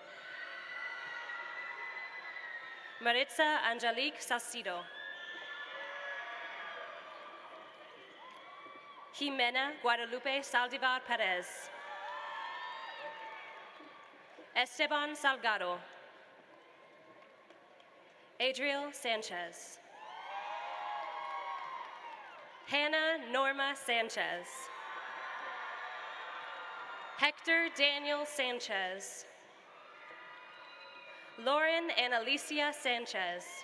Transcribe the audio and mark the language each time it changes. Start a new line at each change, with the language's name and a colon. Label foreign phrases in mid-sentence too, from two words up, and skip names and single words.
English: Maritza Angelique Salcido. Jimena Guadalupe Saldivar Perez. Esteban Salgado. Adriel Sanchez. Hannah Norma Sanchez. Hector Daniel Sanchez. Lauren and Alicia Sanchez.